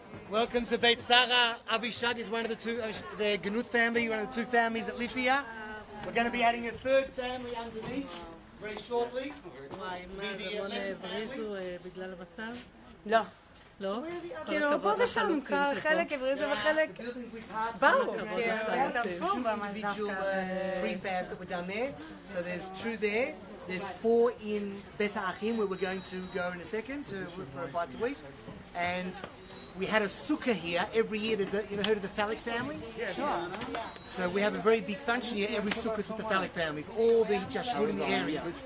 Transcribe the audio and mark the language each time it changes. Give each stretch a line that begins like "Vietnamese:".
English: Welcome to Beit Sara. Avishad is one of the two, the Ganut family, one of the two families that live here. We're going to be adding a third family underneath very shortly. To be the 11th family.
Hebrew: לא. לא? כאילו, פה ושם, חלק הבריזו וחלק באו, הצטרפו ממש דווקא.
English: Prefabs that were done there. So there's two there. There's 4 in Beit Achim where we're going to go in a second for a bite to eat. And we had a sukkah here every year. There's a, you know, heard of the Phallic family? Yeah, sure. So we have a very big function here. Every sukkah is with the Phallic family for all the Jashmut in the area.